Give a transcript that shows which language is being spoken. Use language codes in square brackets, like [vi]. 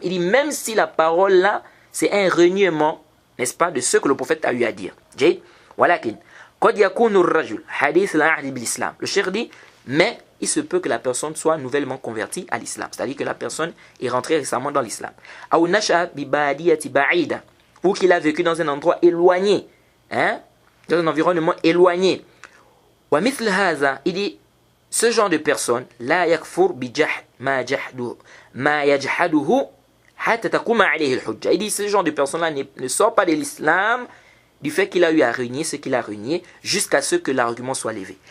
[fr] Il dit même si la parole là c'est un reniement, n'est-ce pas, de ce que le prophète a eu à dire. [ar] ولكن قد يكون الرجل حديث العهد بالإسلام. [fr] Le cheikh dit mais il se peut que la personne soit nouvellement convertie à l'islam, c'est-à-dire que la personne est rentrée récemment dans l'islam. [ar] أو نشأ ببادية بعيدة, [fr] ou qu'il a vécu dans un endroit éloigné, dans un environnement éloigné. [ar] ومثل هذا, [fr] il dit ce genre de personne [ar] لا يكفر بجحد ما يجحده حتى تقوم عليه الحجة. [fr] Il dit ce genre de personne là ne sort pas de l'islam du fait qu'il a eu à renier ce qu'il a renié jusqu'à ce que l'argument soit levé.